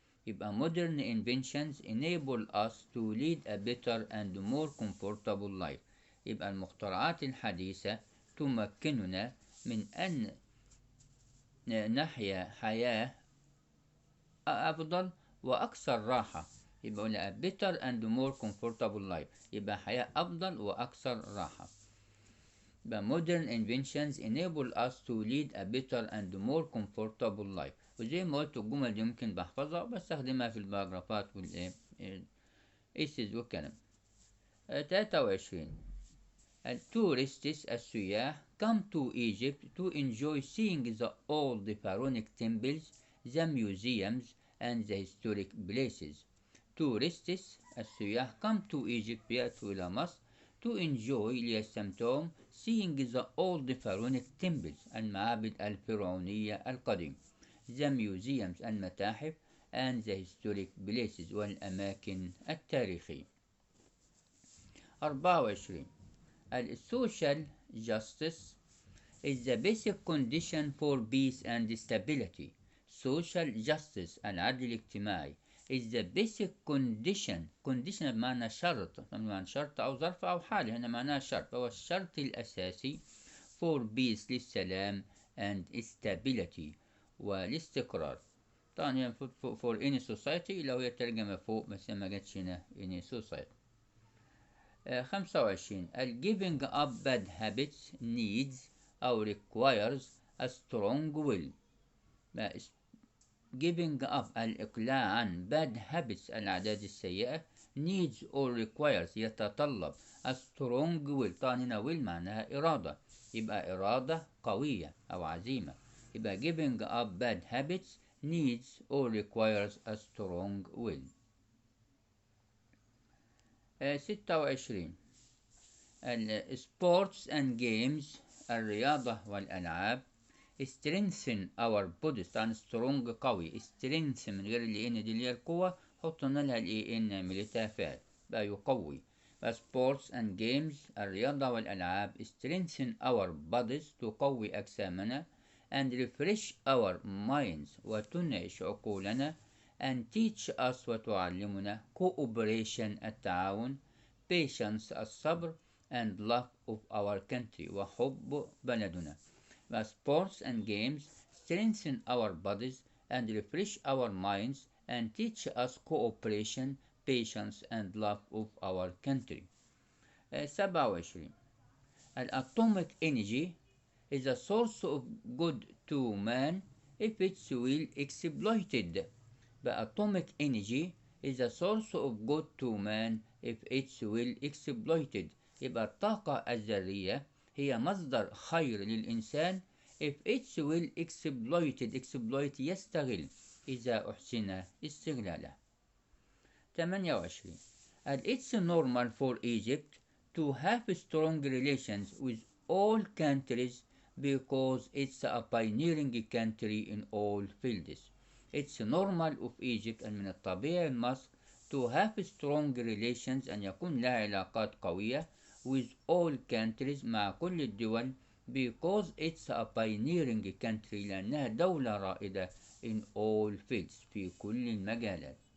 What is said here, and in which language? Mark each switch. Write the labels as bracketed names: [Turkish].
[English] يبقى modern inventions enable us to lead a better and more comfortable life. [Arabic] يبقى المخترعات الحديثة تمكننا من أن نحيا حياة أفضل وأكثر راحة. يبقى قلنا [English] better and more comfortable life، [Arabic] يبقى حياة أفضل وأكثر راحة. [English] يبقى modern inventions enable us to lead a better and more comfortable life. [Arabic] وزي ما قلت الجمل دي ممكن بحفظها وبستخدمها في الباراجرافات والإيه إيسيز والكلام. [English] 23 التورستس السياح come to Egypt to enjoy seeing the old pharaonic temples, the museums and the historic places. tourists السياح come to Egypt [Arabic] بيأتوا إلى مصر [English] to enjoy ليستمتعوا seeing the old pharaonic temples [Arabic] المعابد الفرعونية القديمة [English] the museums المتاحف and the historic places [Arabic] والأماكن التاريخية. [English] 24 social justice is the basic condition for peace and stability. social justice [Arabic] العدل الاجتماعي [English] is the basic condition [Arabic] بمعنى شرط، بمعنى شرط أو ظرف أو حال، هنا معناها شرط، هو الشرط الأساسي [English] for peace [Arabic] للسلام [English] and stability [Arabic] والاستقرار. طبعا هي [English] for any society [Arabic] لو هي ترجمة فوق بس ما جاتش هنا any society. [English] 25 giving up bad habits needs أو requires a strong will. giving up [Arabic] الإقلاع عن [English] bad habits [Arabic] العادات السيئة [English] needs or requires يتطلب a strong will. [Arabic] طبعا هنا will معناها إرادة، يبقى إرادة قوية أو عزيمة. [English] يبقى giving up bad habits needs or requires a strong will. 26 sports and games [Arabic] الرياضة والألعاب [English] strengthen our bodies. [Arabic] طبعا strong قوي، strength من غير ال n دي اللي هي القوة حطنا لها ال n عملتها فعل بقى يقوي. [English] sports and games [Arabic] الرياضة والألعاب [English] strengthen our bodies [Arabic] تقوي أجسامنا [English] and refresh our minds [Arabic] وتنعش عقولنا [English] and teach us وتعلمنا cooperation التعاون patience الصبر and love of our country [Arabic] وحب بلدنا. [English] sports and games strengthen our bodies and refresh our minds and teach us cooperation, patience and love of our country. 27 atomic energy is a source of good to man if it's well exploited. atomic energy is a source of good to man if it's well exploited. [Arabic] يبقى الطاقة الذرية هي مصدر خير للإنسان [English] if it's well exploited. [Arabic] exploit يستغل إذا أحسن استغلاله. [English] 28 it's normal for Egypt to have strong relations with all countries because it's a pioneering country in all fields. it's normal of Egypt [Arabic] أن من الطبيعي مصر [English] to have strong relations [Arabic] أن يكون لها علاقات قوية [English] with all countries [Arabic] مع كل الدول [English] because it's a pioneering country [Arabic] لأنها دولة رائدة [English] in all fields [Arabic] في كل المجالات.